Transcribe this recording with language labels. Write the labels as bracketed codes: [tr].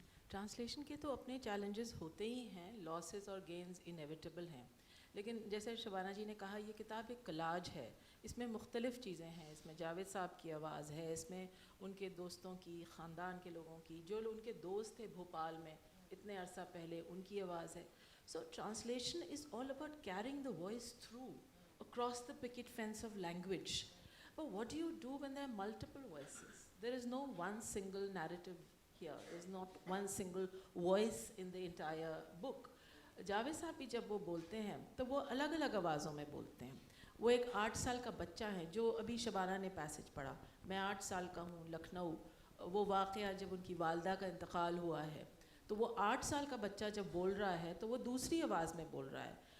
[hi] Translation के तो अपने चैलेंजेस होते ही हैं, लॉसेस और गेन्स इनेविटेबल हैं, लेकिन जैसे शबाना जी ने कहा ये किताब एक कलाज है, इसमें मुख्तलिफ़ चीज़ें हैं। इसमें जावेद साहब की आवाज़ है, इसमें उनके दोस्तों की, ख़ानदान के लोगों की, जो उनके दोस्त थे भोपाल में इतने अरसा पहले, उनकी आवाज़ है। [en] So translation is all about carrying the voice through across the picket fence of language. But what do you do when there are multiple voices? There is no one single narrative here. There is not one single voice in the entire book. [hi] Javed साहब भी जब वो बोलते हैं तो वो अलग अलग आवाज़ों में बोलते हैं। वो एक 8 साल का बच्चा है जो अभी शबाना ने पैसेज पढ़ा, मैं 8 साल का हूँ लखनऊ, वो वाक़या जब उनकी वालदा का इंतकाल हुआ है, तो वो 8 साल का बच्चा जब बोल रहा है तो वो दूसरी आवाज़ में बोल रहा है।